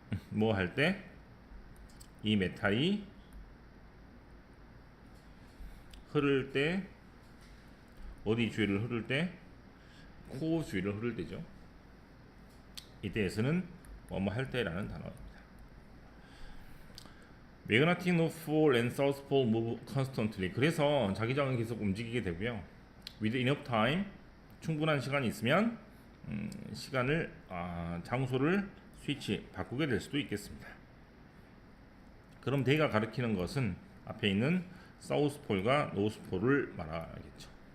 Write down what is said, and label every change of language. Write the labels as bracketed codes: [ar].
[ko] 뭐 할 때 이 메탈이 흐를 때 어디 주위를 흐를 때 코어 주위를 흐를 때죠. 이때에서는 뭐뭐 할 때라는 단어입니다. [en] Magnetic North Pole and South Pole move constantly. [ko] 그래서 자기장은 계속 움직이게 되고요. [en] With enough time, [ko] 충분한 시간이 있으면 시간을 장소를 스위치 바꾸게 될 수도 있겠습니다. 그럼 대가 가리키는 것은 앞에 있는 사우스 폴과 노스 폴을 말하겠죠.